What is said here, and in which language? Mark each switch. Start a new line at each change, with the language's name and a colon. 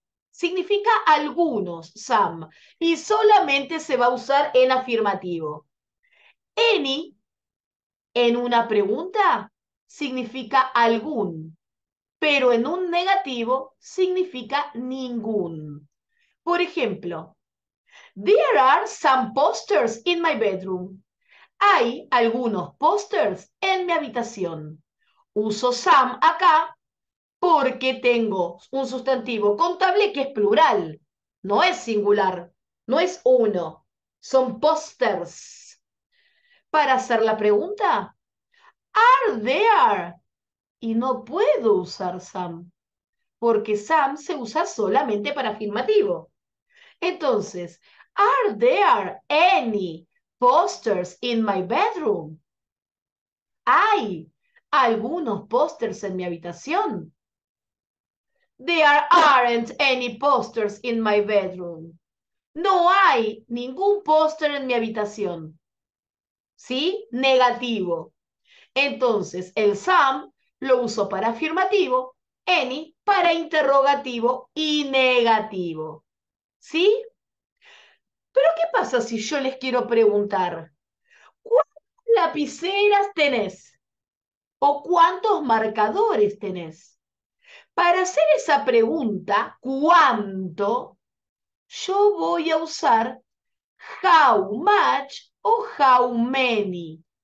Spanish: Significa algunos, some. Y solamente se va a usar en afirmativo. Any, en una pregunta, significa algún. Pero en un negativo significa ningún. Por ejemplo,
English: There are some posters in my bedroom.
Spanish: Hay algunos pósters en mi habitación. Uso some acá porque tengo un sustantivo contable que es plural, no es singular, no es uno, son pósters. Para hacer la pregunta,
English: are there?
Spanish: Y no puedo usar some, porque some se usa solamente para afirmativo.
English: Entonces, are there any posters in my bedroom?
Spanish: Hay algunos pósters en mi habitación.
English: There aren't any posters in my bedroom.
Spanish: No hay ningún póster en mi habitación. ¿Sí? Negativo. Entonces, el some lo uso para afirmativo, any para interrogativo y negativo. ¿Sí? Pero ¿qué pasa si yo les quiero preguntar? ¿Cuántas lapiceras tenés? ¿O cuántos marcadores tenés? Para hacer esa pregunta, ¿cuánto? Yo voy a usar how much o how many.